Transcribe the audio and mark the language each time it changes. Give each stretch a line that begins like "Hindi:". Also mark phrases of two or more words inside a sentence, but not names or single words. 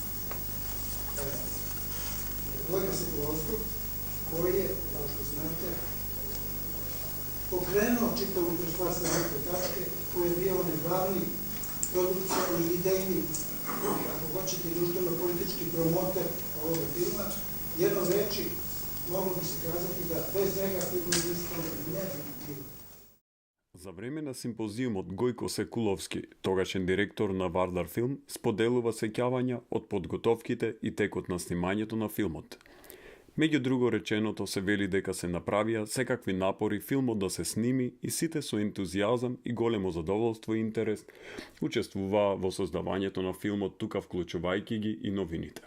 Serbian: Gojka Sekulovskog, koji je, kao što znate, pokrenuo čitavu stvar sa neke tačke, koji je bio onaj glavni produkcijalni, idejni, ako hoćete, društveno-politički promoter ovoga filma. Jednom reči, moglo bi se kazati da bez njega film ne bi bio.
Macedonian: За време на симпозиумот Гојко Секуловски, тогашен директор на Вардар Филм, споделува сеќавања од подготовките и текот на снимањето на филмот. Меѓу друго реченото се вели дека се направија секакви напори филмот да се сними и сите со ентузијазам и големо задоволство и интерес учествуваа во создавањето на филмот, тука вклучувајќи ги и новините.